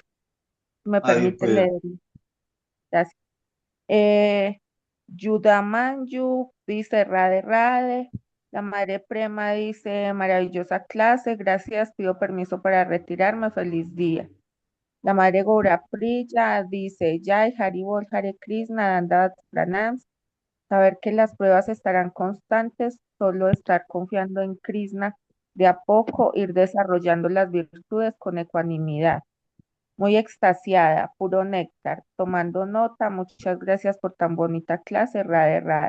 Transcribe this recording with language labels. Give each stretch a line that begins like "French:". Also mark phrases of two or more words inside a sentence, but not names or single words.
Spanish: Me Ahí permite pues. leer. Gracias. Eh, Yudamanyu dice Rade Rade. La madre Prema dice maravillosa clase. Gracias, pido permiso para retirarme. Feliz día. La madre Gora Priya dice
Sanskrit: Jai Haribol Hare Krishna Dandavat Pranams.
Spanish: Saber que las pruebas estarán constantes, solo estar confiando en Krishna, de a poco ir desarrollando las virtudes con ecuanimidad. Muy extasiada, puro néctar, tomando nota, muchas gracias por tan bonita clase, Radhe Radhe.